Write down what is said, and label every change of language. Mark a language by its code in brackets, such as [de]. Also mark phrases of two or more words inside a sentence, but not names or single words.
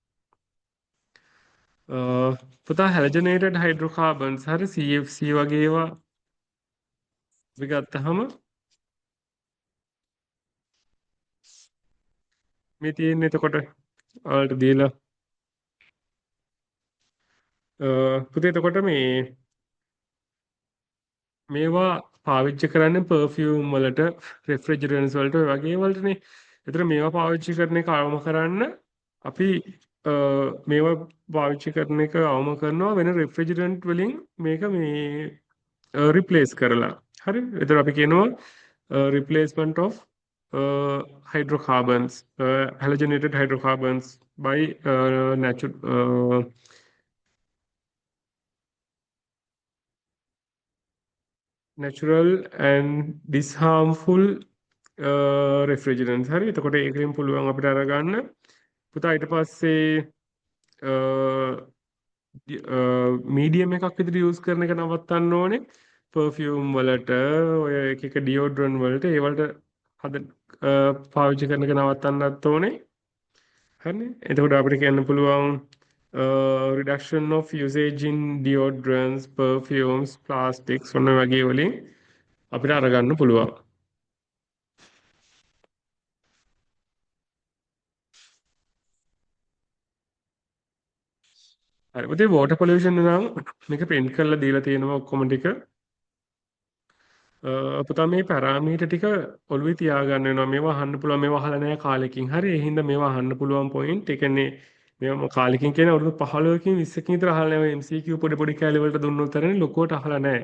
[si] පුතා [en] halogenated hydrocarbons [si] හරි CFC වගේ ඒවා අපි ගත්තහම මේ තියෙන්නේ එතකොට ඔයාලට දීලා පුතේ එතකොට මේවා පාවිච්චි කරන්නේ පර්ෆියුම් වලට රෙෆ්‍රිජරන්ට්ස් වලට ඔය වගේ වලටනේ. ඒතර මේවා පාවිච්චි කරන එක අවම කරන්න අපි මේවා පාවිච්චි කරන එක අවම කරනවා වෙන රෙෆ්‍රිජරන්ට් වලින් මේක මේ රිප්ලේස් කරලා. හරි? ඒතර අපි කියනවා [en] replacement of hydrocarbons halogenated hydrocarbons by natural and disharmful refrigerants. [si] හරි එතකොට ඒකෙන් පුළුවන් අපිට අරගන්න පුතා ඊට පස්සේ මීඩියම් එකක් විදිහට යූස් කරන එක නවත්තන්න ඕනේ පර්ෆියුම් වලට ඔය එක ඩියෝඩ්‍රන්ට් වලට ඒ වලට පාවිච්චි කරන එක නවත්තන්නත් ඕනේ. හරිනේ එතකොට අපිට කියන්න පුළුවන් [en] reduction of usage in deodorants, perfumes, plastics [si] ඔන්න වගේ වලින් අපිට අරගන්න පුළුවන්. හරි පුතේ [en] water pollution [si] නම් මේක print කරලා දීලා තියෙනවා ඔක්කොම ටික. පුතා මේ පැරාමීටර් ටික ඔළුවේ තියාගන්න වෙනවා. මේවා අහන්න පුළුවන් මේවා අහලා නැහැ කාලෙකින්. හරි ඒ හින්දා මේවා අහන්න පුළුවන් පොයින්ට්. ඒ කියන්නේ මේවා කාලෙකින් කියන්නේ අවුරුදු 15කින් 20කින් විතර අහලා නැහැ. MCQ පොඩි පොඩි කැලේ වලට දුන්නු උතරනේ ලොකුවට අහලා නැහැ.